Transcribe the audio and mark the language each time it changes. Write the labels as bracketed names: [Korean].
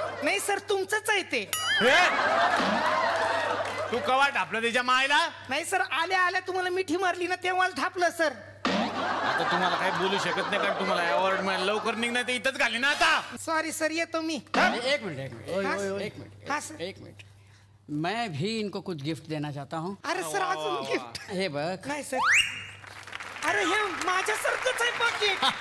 [Marathi] नाही सर, तुमचंच आहे ते. तू कवाट आपलं त्याच्या मायला. नाही सर, आल्या तुम्हाला मिठी मारली ना तेव्हाच ढापलं सर. आता तुम्हाला काही बोलू शकत नाही, कारण तुम्हाला अवॉर्ड मिळालं. लवकर निघणार ते इथंच घाली ना आता. सॉरी सर, येतो मी. [Hindi] एक मिनट हाँ सर. एक मिनट. मैं भी इनको कुछ गिफ्ट देना चाहता हूँ. [Marathi] अरे सर, अजून गिफ्ट? हे बघ. नाही सर. अरे हे माझ्यासारखंच आहे पाकिट.